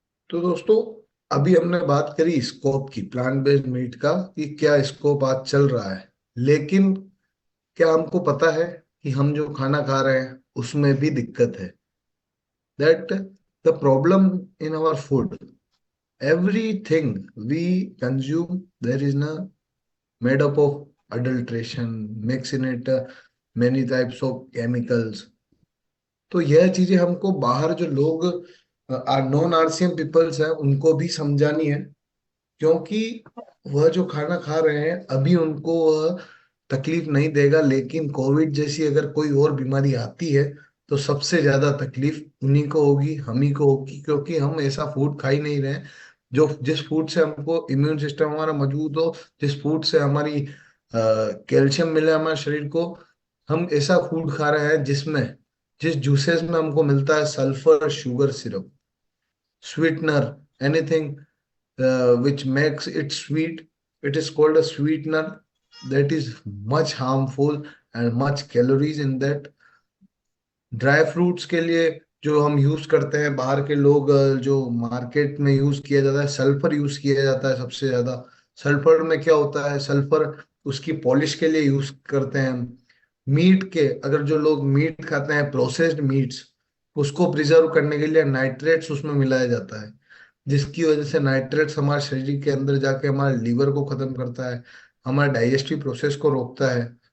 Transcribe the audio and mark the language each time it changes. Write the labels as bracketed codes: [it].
[hi] तो दोस्तों, अभी हमने बात करी स्कोप की, प्लांट बेस्ड मीट का, कि क्या स्कोप आज चल रहा है। लेकिन क्या हमको पता है कि हम जो खाना खा रहे हैं उसमें भी दिक्कत है। [en] That the problem in our food, everything we consume, there is na made up of adulteration, mix in it many types of chemicals। [hi] तो यह चीजें हमको बाहर जो लोग नॉन आरसीएम पीपल्स हैं उनको भी समझानी है, क्योंकि वह जो खाना खा रहे हैं अभी उनको वह तकलीफ नहीं देगा, लेकिन कोविड जैसी अगर कोई और बीमारी आती है तो सबसे ज्यादा तकलीफ उन्हीं को होगी, हम ही को होगी, क्योंकि हम ऐसा फूड खा ही नहीं रहे हैं जो जिस फूड से हमको इम्यून सिस्टम हमारा मजबूत हो, जिस फूड से हमारी कैल्शियम मिले हमारे शरीर को। हम ऐसा फूड खा रहे हैं जिसमें, जिस जूसेस में हमको मिलता है sulphur, sugar syrup, [en] sweetener, anything which makes it sweet, it is called a sweetener, that is much harmful and much calories in that। [hi] Dry fruits के लिए जो हम यूज करते हैं, बाहर के लोग जो मार्केट में यूज किया जाता है, सल्फर यूज किया जाता है सबसे ज्यादा। सल्फर में क्या होता है, सल्फर उसकी पॉलिश के लिए यूज करते हैं। मीट के, अगर जो लोग मीट खाते हैं, प्रोसेस्ड मीट्स, उसको प्रिजर्व करने के लिए नाइट्रेट्स उसमें मिलाया जाता है, जिसकी वजह से नाइट्रेट्स हमारे शरीर के अंदर जाके हमारे लीवर को खत्म करता है, हमारे डाइजेस्टिव प्रोसेस को रोकता है।